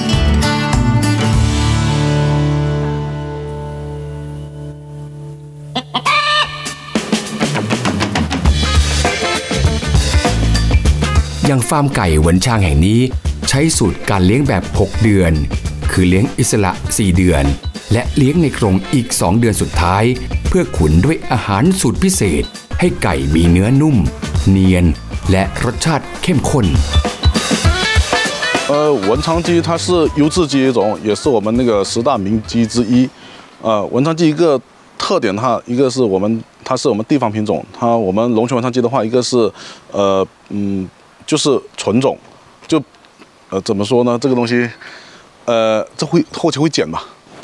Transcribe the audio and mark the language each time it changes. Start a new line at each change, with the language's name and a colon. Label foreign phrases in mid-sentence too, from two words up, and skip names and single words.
Thai: อย่างฟาร์มไก่หวนชางแห่งนี้ใช้สูตรการเลี้ยงแบบ6 เดือนคือเลี้ยงอิสระ4 เดือนและเลี้ยงในกรงอีก2 เดือนสุดท้ายเพื่อขุนด้วยอาหารสูตรพิเศษให้ไก่มีเนื้อนุ่มเนียนและรสชาติเข้มข้น
Chinese: 文昌鸡它是优质鸡一种，也是我们那个10大名鸡之一。文昌鸡一个特点，一个是它是我们地方品种，我们龙泉文昌鸡的话，一个是就是纯种，就怎么说呢？这个东西这后期会减吧？